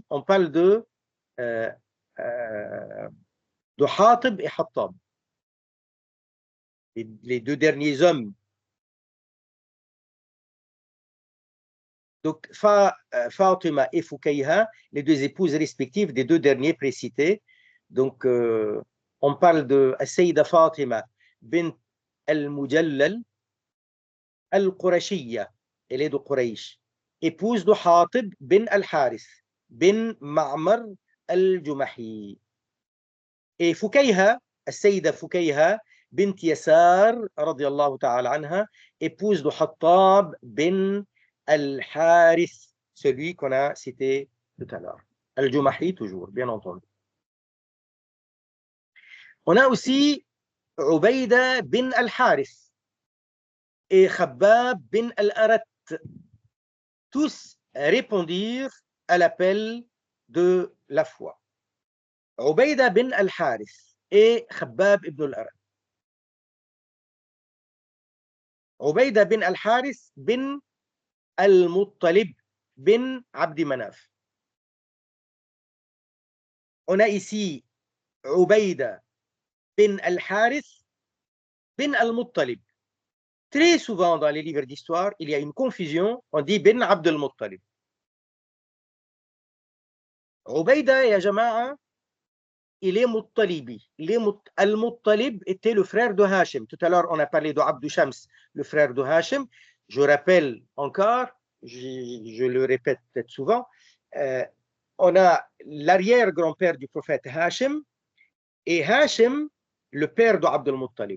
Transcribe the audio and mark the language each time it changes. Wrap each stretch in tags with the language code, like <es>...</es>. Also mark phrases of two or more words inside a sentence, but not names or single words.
<fr>On parle de Hatib et Hattab. Les 2 derniers hommes. Donc, Fatima et Fukayha, les 2 épouses respectives des 2 derniers précités. Donc, on parle de Sayyida Fatima bint al-Mujallal al-Qurashiyya, elle est de Quraysh, épouse de Hatib bin al-Harith bin Ma'mar al-Jumahi. Et Fukayha, Sayyida Fukayha bint Yasar,</fr> <ar>رضي الله تعالى عنها,</ar> <fr>épouse de Hattab bin al-Harith, celui qu'on a cité tout à l'heure. Al-Jumahi, toujours, bien entendu. On a aussi Ubayda bin al-Harith et Khabbab bin al-Arat. Tous répondirent à l'appel de la foi. Ubayda bin al-Harith et Khabbab ibn al-Arat. Ubayda bin al-Harith bin al-Muttalib bin Abdi Manaf. On a ici Ubayda bin al-Harith bin al-Muttalib. Très souvent dans les livres d'histoire, il y a une confusion, on dit bin Abd al-Muttalib.</fr> <ar>Ubayda, يا جماعة,</ar> <fr>il est Muttalibi. Al-Muttalib était le frère de Hashim. Tout à l'heure, on a parlé de Abdu Shams, le frère de Hashim. Je rappelle encore, je le répète peut-être souvent, on a l'arrière-grand-père du prophète Hashim et Hashim, le père de Abd al-Muttalib.</fr>